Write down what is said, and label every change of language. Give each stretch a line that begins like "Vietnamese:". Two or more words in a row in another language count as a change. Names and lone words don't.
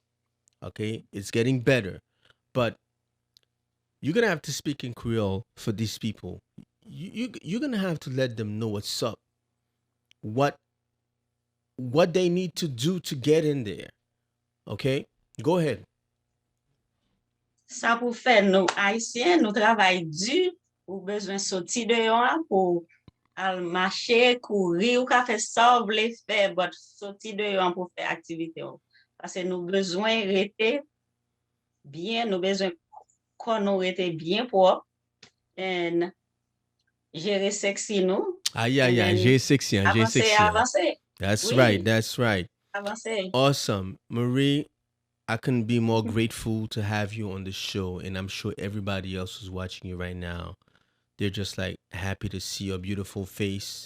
English: Okay, it's getting better, but you're gonna have to speak in Creole for these people. You're gonna have to let them know what's up, what what they need to do to get in there. Okay, go ahead.
Haitian Creole: Sa pou fè nou Haitien, nou travay du, ou bezwen soti deyon pou al mache, kouri, ou ka fè sa ou vle fè, but soti deyon pou fè aktivite ou. Pase nou bezwen rete bien, nou bezwen kon nou rete bien propre, and jere seksi nou,
English: Ah, yeah, and yeah. then
Haitian Creole: J6, avanse, J6. avanse.
English: That's right.
Haitian Creole: Oui,
English: That's right.
Haitian Creole: avanse.
English: Awesome. Marie, I couldn't be more grateful to have you on the show. And I'm sure everybody else who's watching you right now, they're just like happy to see your beautiful face.